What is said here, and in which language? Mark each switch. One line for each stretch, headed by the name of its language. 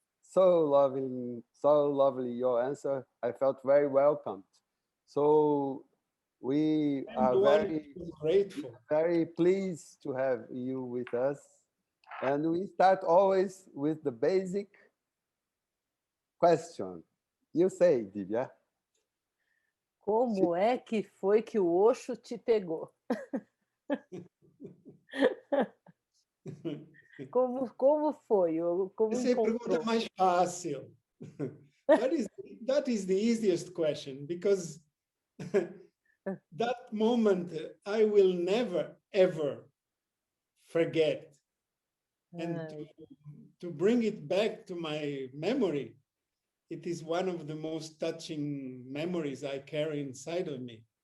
English: So lovely your answer. I felt very welcomed. So we are very grateful, very pleased to have you with us. And we start always with the basic question. You say, Divya.
Portuguese: Como é que foi que o Osho te pegou? Como foi? Como Essa é a pergunta mais fácil.
English: That is the easiest question, because that moment I will never, ever forget. And to bring it back to my memory, it is one of the most touching memories I carry inside of me.